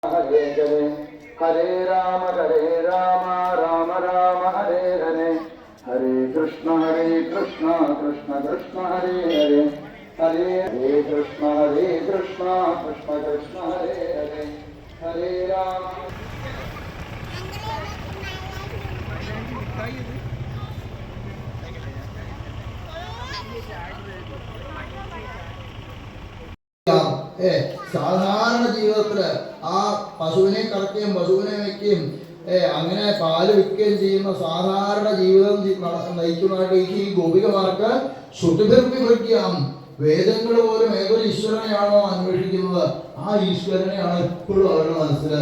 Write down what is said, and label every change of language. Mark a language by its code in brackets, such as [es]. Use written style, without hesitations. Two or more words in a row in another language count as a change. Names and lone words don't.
[sa] जय जय हरे राम राम राम हरे हरे हरे कृष्ण कृष्ण कृष्ण हरे हरे हरे हरे कृष्ण कृष्ण कृष्ण हरे हरे हरे राम [ml] സാധാരണ ജീവിതത്തില് ആ പശുവിനെ കറക്കുകയും പശുവിനെ വയ്ക്കുകയും അങ്ങനെ പാല് വിൽക്കുകയും ചെയ്യുന്ന സാധാരണ ജീവിതം നയിക്കുന്നതായിട്ട് ഈ ഗോപികമാർക്ക് ശ്രുതിഭിർവിഭൃത്യാം വേദങ്ങൾ പോലും ഏതൊരു ഈശ്വരനെയാണോ അന്വേഷിക്കുന്നത് ആ ഈശ്വരനെയാണ് എപ്പോഴും അവരുടെ മനസ്സില്.